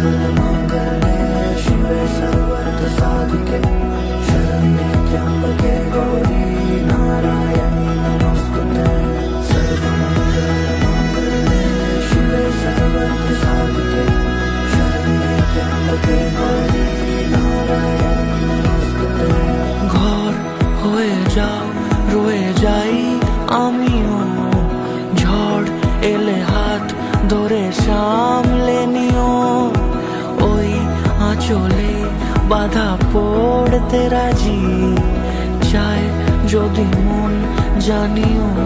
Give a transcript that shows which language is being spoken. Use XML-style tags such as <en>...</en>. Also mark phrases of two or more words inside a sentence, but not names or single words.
<sa>मंगले शिवे सर्वार्थ साधिके शरण्ये त्र्यंबके गौरी नारायणी नमोस्तुते सर्वमंगल मंगले शिवे सर्वार्थ साधिके शरण्ये त्र्यंबके गौरी नारायणी नमोस्तुते</sa> <bn>ঘর হয়ে যাও রয়ে যাই আমিও ঝড় এলে হাত ধরে সামলে নিও ওই আঁচলে বাধা পড়তে রাজি চায় যদি মন জানিও</bn>